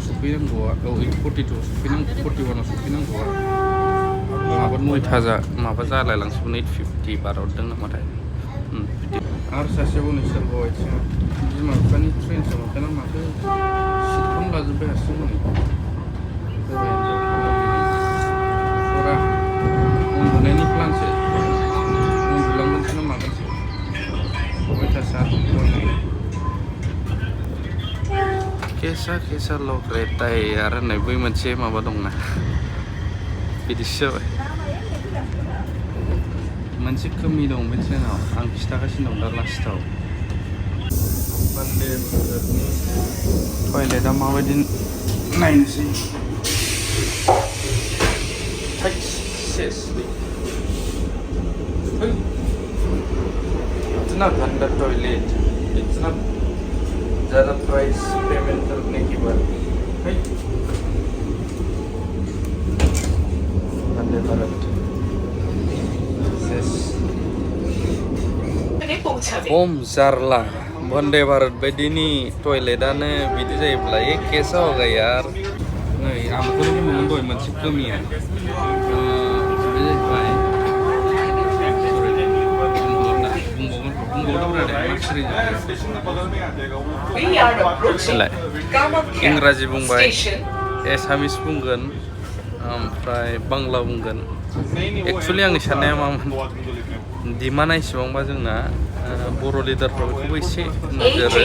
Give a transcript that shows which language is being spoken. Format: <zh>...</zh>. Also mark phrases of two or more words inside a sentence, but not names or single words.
<brx>सफैनांगौआ औ 8:42 सफैनांगौ 41 सफैनांगौआ माबा 9 माबा जालायलांसिगोन 8:50 बारहरदों नामाथाय आरो सासे हनै सोरबा आथिङा बिमा बिफानि ट्रेनसो मोनखाना माथो सिटखौनो लाजोब्बाय हारसिं हनै फुरा उन्दुनायनि प्लानसो उन्दुलांगोनसो ना मागोनसो अयथासार</brx> <hi>केसा लग रहता है यार</hi> <brx>होननाय बै मोनसे माबा दंना बिदिसो जाबाय मोनसे खोमि दं बे ट्रेनाव आं खिथागासिनो दं दा लास्टाव बान्दे भारतनि टयलेटआ माबायदि नायनोसै</brx> <hi>इतना गंदा टॉयलेट इतना ज़्यादा प्राइस पेमेंट करने के बाद</hi> <brx>वंदे भारत खम जारला वंदे भारत बायदिनि टयलेटानो बिदि जायोब्ला</brx> <hi>ये कैसा होगा यार</hi> <brx>नै आं बेखौनो बुंदोंमोन दहाय मोनसे खोमिया बे जाहैबाय इंराजि बुंबाय एसामिस बुंगोन ओमफ्राय बांला बुंगोन एक्सुवेलि आंनि साननाया मामोन डिमान्डआ इसेबांबा जोंना बर' लिडारफ्रा बेखौबो एसे नोजोर</brx>